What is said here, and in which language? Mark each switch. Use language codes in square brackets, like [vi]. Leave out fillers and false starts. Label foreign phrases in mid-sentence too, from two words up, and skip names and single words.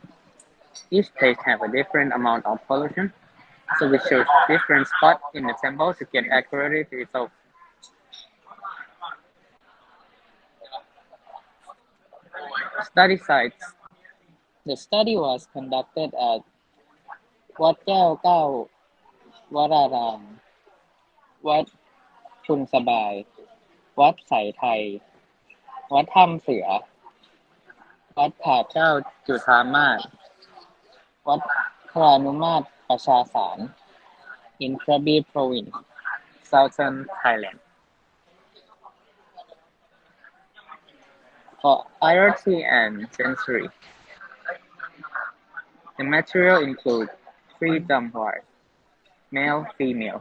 [en] Each place have a different amount of pollution, so we chose different spots in the temple to get accurate results. Study sites. The study was conducted at Wat Keo Kau Wararam, Wat Chun Sabai, Wat Sai Thai, วัดถ้ำเสือ วัดผาเจ้าจุฑามาศ วัดพรานุมาตรประชาสาร in Krabi Province, Southern Thailand. For IoT and sensory, The material includes three dumb wires, male, female.